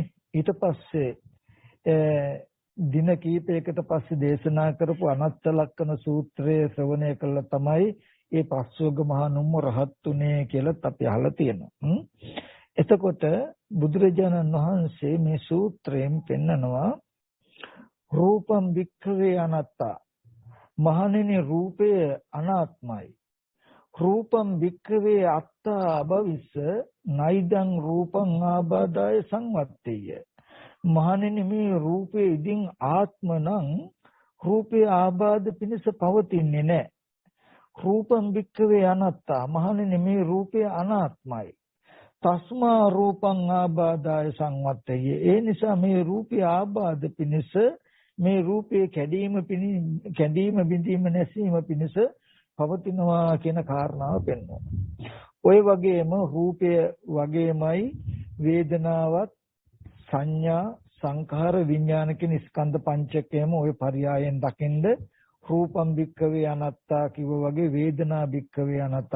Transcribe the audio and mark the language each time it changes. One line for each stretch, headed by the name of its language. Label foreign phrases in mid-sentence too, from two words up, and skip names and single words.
Sinhala: ඊට පස්සේ දින කීපයකට පස්සේ දේශනා කරපු අනත්ත ලක්කන සූත්‍රය ශ්‍රවණය කළා තමයි ඒ පස්වග මහා නුම්ම රහත් උනේ කියලාත් අපි අහලා තියෙනවා. එතකොට බුදුරජාණන් වහන්සේ මේ සූත්‍රයෙන් පෙන්නනවා
Pali: රූපම් වික්ඛවේ අනත්තා.
Sinhala: මහණෙනි රූපය අනාත්මයි.
Pali: රූපම් වික්ඛවේ අත්තා අභවිස්ස නයිදං රූපං ආබාධාය සංවත්තේය.
Sinhala: මහණෙනි මේ රූපේ ඉදින් ආත්ම නම් රූපේ ආබාධ පිණිස පවතින්නේ නැහැ.
Pali: රූපම් වික්ඛවේ අනත්තා.
Sinhala: මහණෙනි මේ රූපය අනාත්මයි.
Pali: තස්මා රූපං ආබාධාය සංවත්තේය.
Sinhala: ඒ නිසා මේ රූපේ ආබාධ පිණිස මේ රූපේ කැඩීම බිඳීම නැසීම පිණිස පවතිනවා කියන කාරණාව පෙන්වනවා. ඔය වගේම රූපය වගේමයි වේදනාවත් සංඥා සංඛාර විඥාන කියන ස්කන්ධ පංචකයම ඔය පරයයන් දකින්ද
Pali: රූපම් භික්ඛවේ අනාත්තා
Sinhala: කිව්ව වගේ
Pali: වේදනා භික්ඛවේ අනාත්තා.